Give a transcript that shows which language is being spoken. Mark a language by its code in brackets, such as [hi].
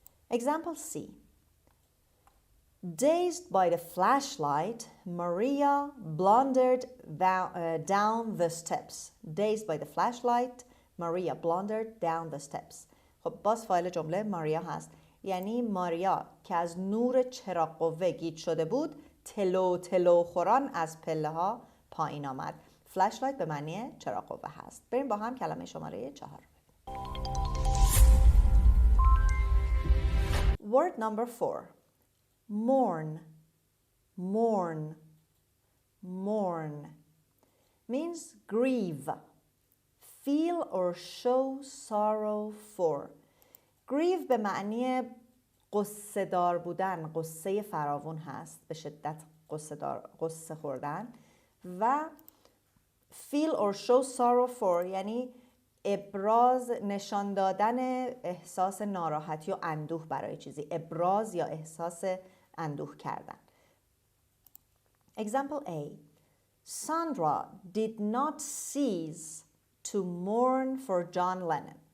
[en] Example C. Dazed by the flashlight, Maria blundered down the steps. Dazed by the flashlight, Maria blundered down the steps. [fa] خب باز فاعل جمله ماریا هست، یعنی ماریا که از نور چراغ قوه گیج شده بود، تلو تلو خوران از پله ها پایین آمد. فلشلایت به معنی چراغ قوه هست. بریم با هم کلمه شماره 4. [en] Word number 4. Mourn. Mourn. Mourn means grieve. Feel or show sorrow for. [fa] grieve به معنی قصه دار بودن، قصه فراوون هست، به شدت قصه خوردن. و [en] feel or show sorrow for [fa] یعنی ابراز، نشان دادن احساس ناراحتی و اندوه برای چیزی، ابراز یا احساس اندوه کردن. [en] Example A. Sandra did not cease to mourn for John Lennon.